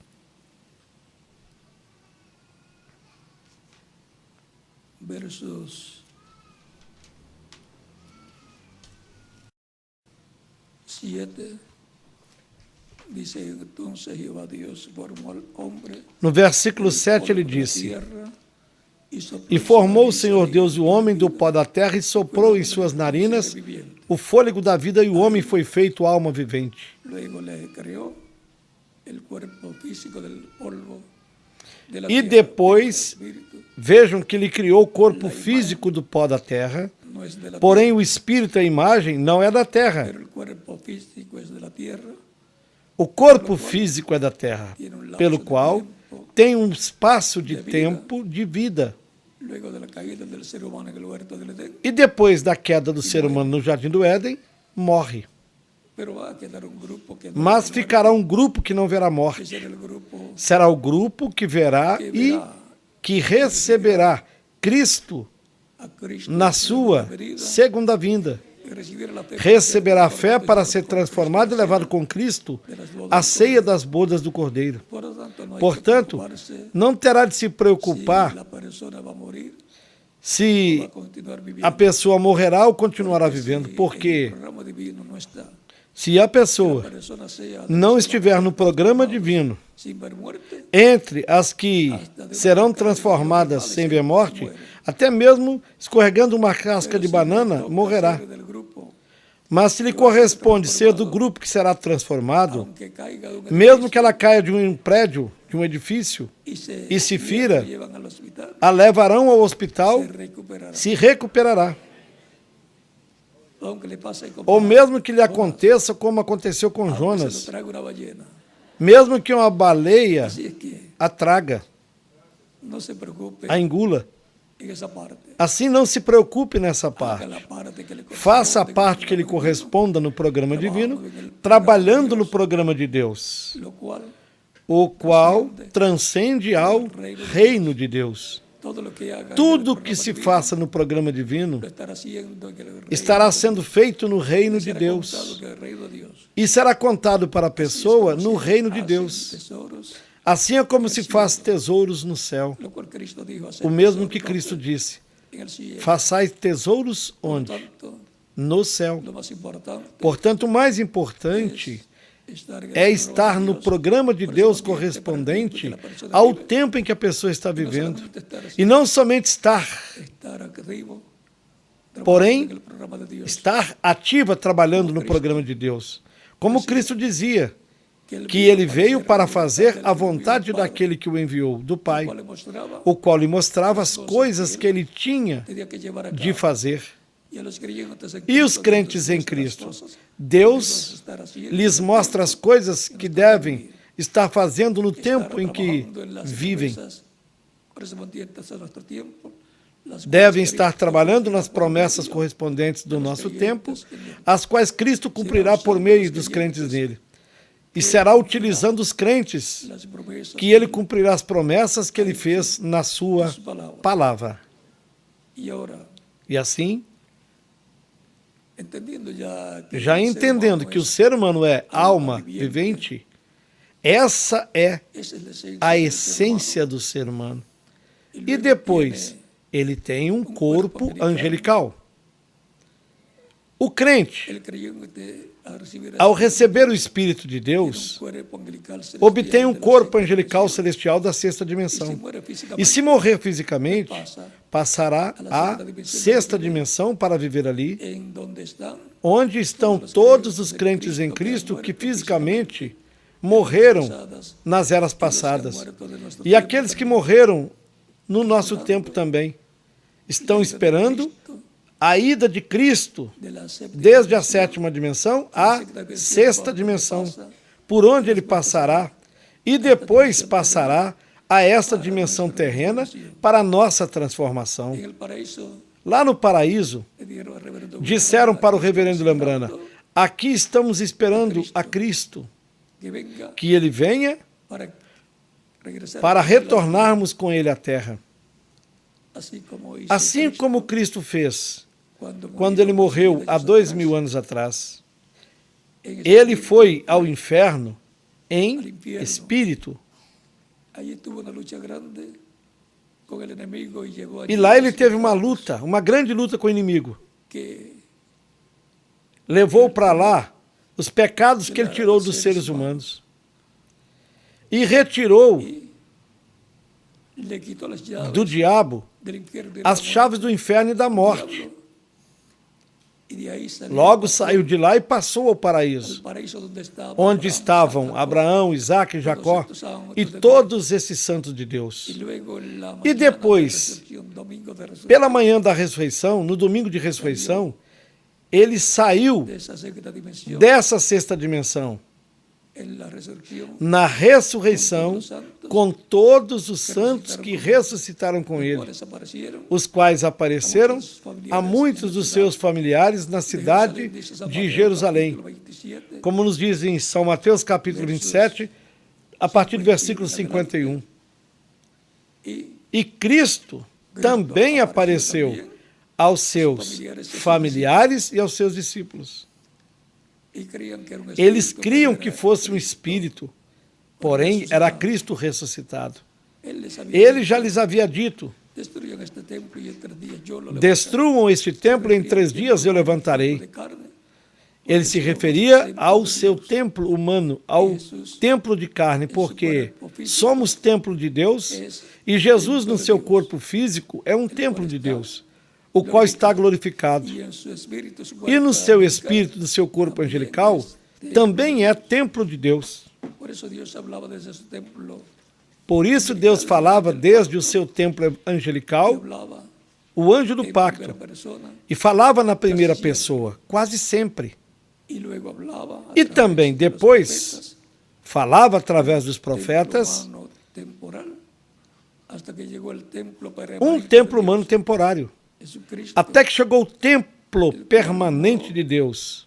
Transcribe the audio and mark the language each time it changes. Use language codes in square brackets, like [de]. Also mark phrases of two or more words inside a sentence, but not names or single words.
[es] versos 7, dice, entonces Jehová Dios formó al hombre. [pt] No versículo 7 ele disse, e formou o Senhor Deus o homem do pó da terra e soprou em suas narinas o fôlego da vida, e o homem foi feito alma vivente. E depois, vejam que ele criou o corpo físico do pó da terra, porém o espírito, a imagem, não é da terra. O corpo físico é da terra, pelo qual tem um espaço de tempo de vida. E depois da queda do ser humano no Jardim do Éden, morre. [es] pero va a quedar un grupo que no [pt] Mas verá ficará um grupo que não verá [es] muerte, [pt] morte. [es] que será el grupo [pt] Será o grupo que verá e que receberá Cristo [es] a Cristo [pt] na [es] en [pt] sua [es] venida, [pt] segunda vinda. [es] y recibirá la fe [pt] Receberá a fé [es] por [pt] para Cristo ser transformado e levado com Cristo à ceia das bodas do Cordeiro. [es] Por lo tanto, no hay que [pt] Portanto, [es] preocuparse [pt] não terá de se [es] si [pt] preocupar [es] la persona va a morir, va [pt] se [es] a continuar a viviendo. [pt] pessoa morrerá ou continuará vivendo, [es] Si [pt] porque [es] el programa divino no está, [pt] se a [es] la [pt] pessoa [es] persona sea [pt] não estiver no programa divino, [es] sin ver muerte, [pt] entre as que serão transformadas sem ver morte, até mesmo escorregando uma casca de banana, morrerá. [es] ser del grupo, [pt] Mas se lhe corresponde ser do grupo que será transformado, [es] aunque caiga de un [pt] mesmo que ela caia de um prédio, de um edifício, e se fira, [es] lo llevan al hospital, [pt] a levarão ao hospital, [es] se recuperará. [pt] se recuperará. [es] Aunque le pase como [pt] Ou mesmo que lhe aconteça como aconteceu com [es] se lo [pt] Jonas, [es] traga una ballena. [pt] mesmo que uma baleia [es] Así es que [pt] a traga, [es] no se preocupe [pt] a engula. [es] en esa parte. [pt] Assim não se preocupe nessa [es] Haga [pt] parte. [es] la parte que le [pt] Faça a [es] corresponde [pt] parte que lhe [es] con el [pt] corresponda no programa divino, trabalhando no programa de Deus, [es] lo cual [pt] o qual transcende ao reino de Deus. [es] todo lo que haga [pt] Tudo que se faça no programa divino [es] lo estará haciendo en el reino, [pt] estará sendo feito no reino de [es] será [pt] Deus [es] contado que el reino de Dios. [pt] e será contado para a pessoa no reino de [es] Hacen [pt] Deus. [es] tesoros, [pt] Assim é como se faz tesouros no céu. [es] lo cual Cristo dijo, hacer [pt] O mesmo [es] tesoros [pt] que Cristo disse: [es] en el cielo. [pt] façais tesouros [es] Por [pt] onde? [es] tanto, [pt] No céu. [es] lo más importante [pt] Portanto, o mais importante é estar no programa de Deus correspondente ao tempo em que a pessoa está vivendo. E não somente estar, [es] estar activo, [pt] porém, [es] en el programa de Dios, [pt] estar ativa trabalhando no programa de Deus. Como Cristo dizia, [es] él [pt] que ele veio para fazer a vontade daquele que o enviou, do Pai, [es] cual le mostraba [pt] o qual lhe mostrava as coisas que ele tinha [es] tenía que llevar a [pt] de [es] cabo. [pt] fazer. [es] Y a los creyentes en [pt] E os [es] Cristo, [pt] crentes em [es] Dios [pt] Cristo, [es] muestra las cosas [pt] Deus [es] estar haciendo, [pt] lhes mostra as coisas que devem estar fazendo no tempo em que [es] trabajando en las [pt] vivem. [es] promesas correspondientes a nuestro tiempo, las [pt] Devem [es] cuales [pt] estar [es] Cristo [pt] trabalhando nas [es] cumplirá por [pt] promessas [es] medio [pt] correspondentes do dos nosso [es] creyentes [pt] tempo, [es] en él. [pt] as quais Cristo cumprirá por meio dos crentes nele. E será utilizando os crentes [es] las promesas [pt] que ele cumprirá as promessas que ele fez na sua palavra. [es] y ahora, [pt] E assim, [es] entendiendo ya que [pt] já [es] el [pt] ser entendendo [es] humano [pt] que o [es] es- [pt] ser humano é alma vivente, essa é [es] esa es la esencia [pt] a [es] del ser [pt] essência do ser humano. [es] humano. [pt] E [es] luego [pt] depois, [es] tiene [pt] ele tem um corpo angelical. O crente, [es] el creyente, al recibir [pt] ao [es] ese [pt] receber o Espírito de [es] tiene un [pt] Deus, [es] cuerpo angelical celestial [pt] obtém um [es] de la [pt] corpo [es] sexta [pt] angelical [es] dimensión. [pt] celestial da sexta [es] Y si [pt] dimensão. [es] muere [pt] E [es] físicamente, [pt] se morrer fisicamente, [es] pasa [pt] passará à sexta dimensão para viver ali, [es] en donde están [pt] onde estão todos os crentes em Cristo que fisicamente morreram nas eras passadas. E aqueles que morreram no nosso tempo também estão esperando a ida de Cristo [es] de la séptima [pt] desde a sétima dimensão à sexta dimensão, por onde ele passará e depois passará a esta dimensão terrena para a nossa transformação. [es] en el paraíso. [pt] Lá no paraíso, [es] Le dijeron al reverendo [pt] disseram para o reverendo Lambrana: aqui estamos esperando a Cristo, [es] que venga [pt] que ele venha [es] para regresar [pt] para retornarmos com ele à terra. [es] así como hizo [pt] Assim [es] Cristo [pt] como Cristo fez [es] cuando [pt] quando [es] murió [pt] ele morreu [es] 2000 [pt] há [es] años [pt] 2000 [es] atrás, [pt] anos atrás. [es] en [pt] Ele [es] espíritu. [pt] foi ao inferno em espírito. [es] Allí tuvo una lucha grande con el enemigo y llegó [pt] E [es] allí [pt] lá [es] a [pt] ele teve [es] resultados [pt] uma luta, uma grande luta com o inimigo. [es] que [pt] Levou para lá os pecados que ele tirou dos seres humanos. E retirou [es] le quitó las llaves [pt] do diabo [es] del infierno y de la [pt] as [es] muerte. [pt] chaves do inferno e da morte. [es] Y de ahí salió [pt] Logo saiu de lá e passou ao [es] al [pt] paraíso, [es] paraíso donde estaba [pt] onde [es] Abraham, [pt] estavam [es] Isaac, [pt] Abraão, Isaac e Jacó e todos esses santos de Deus. [es] y luego en la [pt] E [es] mañana [pt] depois, [es] de resurrección, domingo de resurrección, [pt] pela manhã da ressurreição, no domingo de ressurreição, ele saiu [es] de esa sexta dimensión [pt] dessa sexta dimensão [es] en la resurrección [pt] na ressurreição com todos os santos que ressuscitaram com ele, [es] cuales aparecieron [pt] os quais apareceram a muitos dos seus familiares na cidade de Jerusalém, [es] capítulo 27, [pt] como nos diz em São Mateus capítulo 27, a partir do versículo 51. E Cristo também apareceu aos seus familiares e aos seus discípulos. [es] y creían que era un [pt] Eles [es] espíritu, [pt] criam pero que [es] era [pt] fosse um [es] Cristo. [pt] espírito, porém era Cristo ressuscitado. [es] Él les había [pt] Ele [es] dicho, [pt] já lhes havia dito: [es] destruyan este templo y en 3 días yo lo levantaré. [pt] destruam este templo e em 3 dias eu levantarei. [es] De carne. [pt] Ele se referia ao seu templo humano, ao templo de carne, porque somos templo de Deus e Jesus no seu corpo físico é um templo de Deus, o qual está glorificado. [es] Y en su espíritu, su [pt] E no [es] cuerpo [pt] seu [es] angelical. [pt] espírito, no seu corpo angelical, também é templo de Deus. [es] Por eso Dios hablaba desde su templo, [pt] Por isso Deus falava desde o seu templo angelical, [es] hablaba [pt] o anjo do [es] en [pt] pacto, [es] primera persona [pt] e falava na primeira pessoa, quase sempre. [es] y luego hablaba a [pt] E [es] través [pt] também [es] de los [pt] depois [es] profetas, [pt] falava através dos [es] templo [pt] profetas, [es] humano temporal, hasta que llegó el templo [pt] um [es] permanente [pt] templo [es] de [pt] humano [es] Dios, [pt] temporário, [es] Jesucristo, [pt] até que chegou o templo permanente de Deus,